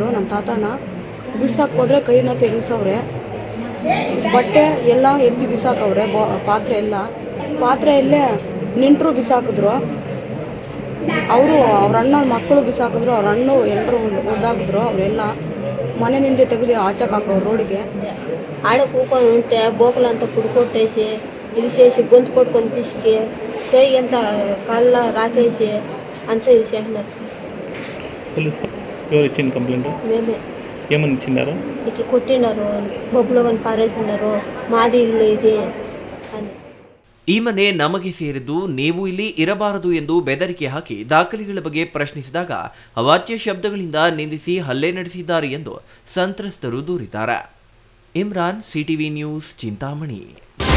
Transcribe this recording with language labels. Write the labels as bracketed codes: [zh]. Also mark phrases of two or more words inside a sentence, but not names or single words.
[kn] ನಮ್ಮ ತಾತನ ಬಿಡ್ಸಕ್ಕೆ ಹೋದರೆ ಕೈನ ತೆಗಿಲ್ಸವ್ರೆ, ಬಟ್ಟೆ ಎಲ್ಲ ಎತ್ತಿ ಬಿಸಾಕವ್ರೆ, ಪಾತ್ರೆಯಲ್ಲೇ ನೆಂಟರು ಬಿಸಾಕಿದ್ರು. ಅವ್ರ ಅಣ್ಣ ಮಕ್ಕಳು ಬಿಸಾಕಿದ್ರು, ಅವ್ರ ಅಣ್ಣ ಎಲ್ಲರೂ ಹೊಡೆದಾಕಿದ್ರು. ಅವರೆಲ್ಲ ಮನೆಯಿಂದ ತೆಗೆದು ಆಚಕ್ಕೆ ಹಾಕೋರು ರೋಡಿಗೆ. [te] ఆడ కూకొని ఉంటే బోకలంతా పుడుకొట్టేసి ఇది చేసి గొంతు పట్టుకొని పిసికి చేయి అంత కాళ్ళ రాకేసి అంతా ఇది చేసినారు. ఎవరు ఇచ్చింది కంప్లైంట్? మేమే. ఏమని ఇచ్చినారు? ఇట్లా కొట్టినారు, బొబ్బులో కానీ పారేసినారు, మాది ఇల్లు ఇది అని. [kn] ಈ ಮನೆ ನಮಗೆ ಸೇರಿದ್ದು, ನೀವು ಇಲ್ಲಿ ಇರಬಾರದು ಎಂದು ಬೆದರಿಕೆ ಹಾಕಿ ದಾಖಲೆಗಳ ಬಗ್ಗೆ ಪ್ರಶ್ನಿಸಿದಾಗ ಅವಾಚ್ಯ ಶಬ್ದಗಳಿಂದ ನಿಂದಿಸಿ ಹಲ್ಲೆ ನಡೆಸಿದ್ದಾರೆ ಎಂದು ಸಂತ್ರಸ್ತರು ದೂರಿದ್ದಾರೆ. ಇಮ್ರಾನ್, ಸಿಟಿವಿ ನ್ಯೂಸ್, ಚಿಂತಾಮಣಿ.